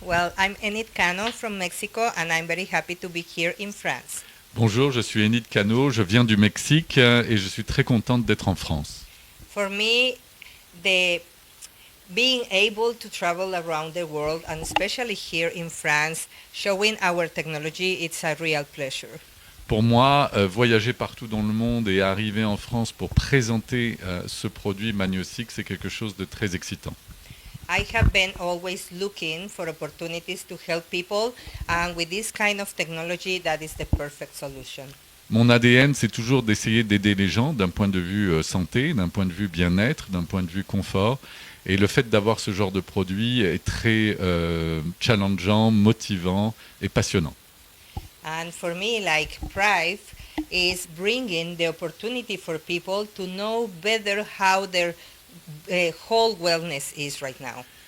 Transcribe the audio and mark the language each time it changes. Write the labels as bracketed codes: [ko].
[en] Well, I'm Enid Cano from Mexico and I'm very happy to be here in France. [fr] Bonjour, je suis Enid Cano, je viens du Mexique et je suis très contente d'être en France. [en] For me, the being able to travel around the world and especially here in France, showing our technology, it's a real pleasure. [fr] Pour moi, voyager partout dans le monde et arriver en France pour présenter ce produit Magnosic, c'est quelque chose de très excitant. [en] I have been always looking for opportunities to help people, and with this kind of technology, that is the perfect solution. [fr] Mon ADN, c'est toujours d'essayer d'aider les gens d'un point de vue santé, d'un point de vue bien-être, d'un point de vue confort. Et le fait d'avoir ce genre de produit est très challengeant, motivant et passionnant. [en] And for me, like Prive is bringing the opportunity for people to know better how their whole wellness is right now.